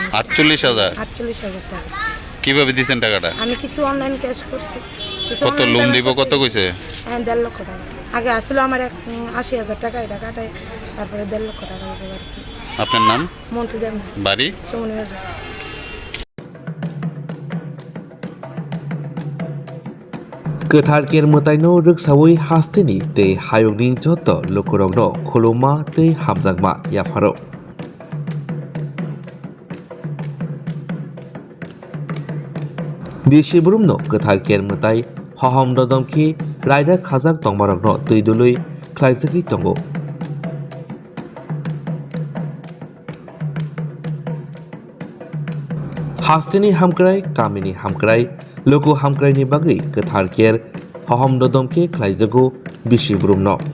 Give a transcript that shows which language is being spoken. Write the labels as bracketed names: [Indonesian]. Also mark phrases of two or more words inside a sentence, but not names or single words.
[Bangla] 48,000? 48,000 টাকা। কিভাবে দিছেন টাকাটা? আমি কিছু অনলাইন ক্যাশ করছি, কত লোন দিব কত কইছে? 1.5 লক্ষ টাকা। আগে আসলে আমার 80,000 টাকা, এই টাকাটায় তারপরে 1.5 লক্ষ টাকা দেবো আর কি। আপনার নাম? মন্ত্রী দেবনা, বাড়ি? চমনি বাজার। [Bodo] गोथार मोताइनो रोगसावै हास्तिनि ते हायुंनि जत लोकरंनो खुलुमा ते हामजागमा याफारो बिसिबुरुमनो गोथार मोताइ हहम ददमखि रायदा खाजाक तंबारगनो दैदुलै ख्लाइजखै दंगो हास्तिनि हामक्राय कामिनि हामक्राय लोगो हामक्रायनि बागै गोथार हहम ददमखि ख्लाइजगो बिसिबुरुमनो